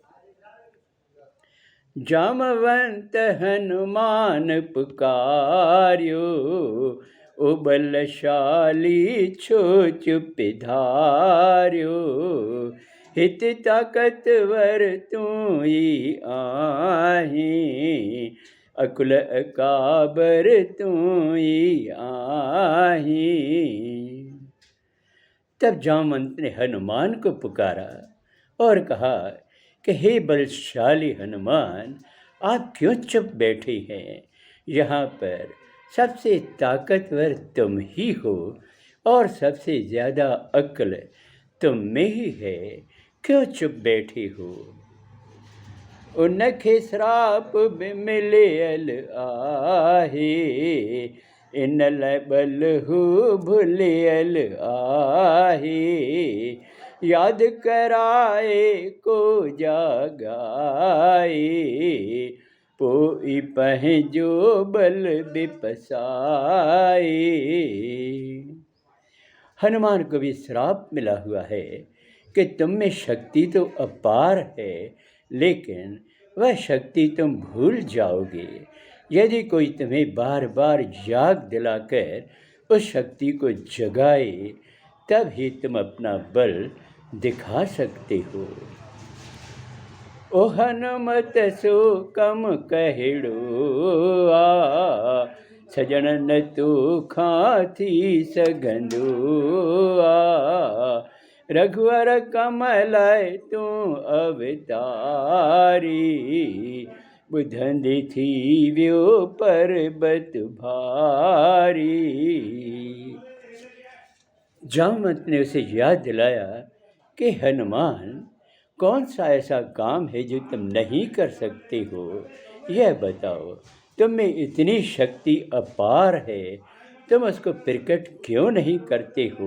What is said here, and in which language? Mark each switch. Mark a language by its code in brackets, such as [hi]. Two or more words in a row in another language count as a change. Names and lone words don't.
[sd] जामवंत हनुमान पुकार्यो, ओ बलशाली छो चुप धार्यो। हित ताकतवर तू ही आहीं, अकुल अकाबर तू ही आहीं। [hi] तब जामवंत ने हनुमान को पुकारा और कहा कि हे बलशाली हनुमान, आप क्यों चुप बैठे हैं? यहाँ पर सबसे ताकतवर तुम ही हो और सबसे ज़्यादा अक्ल तुम में ही है, क्यों चुप बैठे हो? [sd] उनखे श्राप मिलियल आहे, इन लाइ बल हू भुलियल आहे। याद कराए को जागाए, पोइ पंहिंजो बल बिपसाए। [hi] हनुमान को भी श्राप मिला हुआ है कि तुम में शक्ति तो अपार है, लेकिन वह शक्ति तुम भूल जाओगे। यदि कोई तुम्हें बार बार याद दिलाकर उस शक्ति को जगाए, तब ही तुम अपना बल दिखा सकते हो। [sd] ओ हनुमत सो कम कहिड़ो आ, सजण न तू खां थी सघंदो आ। रघुवर कमल तू अवतारी, ॿुधंदे थी वियो पर्वत भारी। [hi] जामवंत ने उसे याद दिलाया कि हनुमान, कौन सा ऐसा काम है जो तुम नहीं कर सकते हो? यह बताओ, तुम में इतनी शक्ति अपार है तुम उसको प्रकट क्यों नहीं करते हो?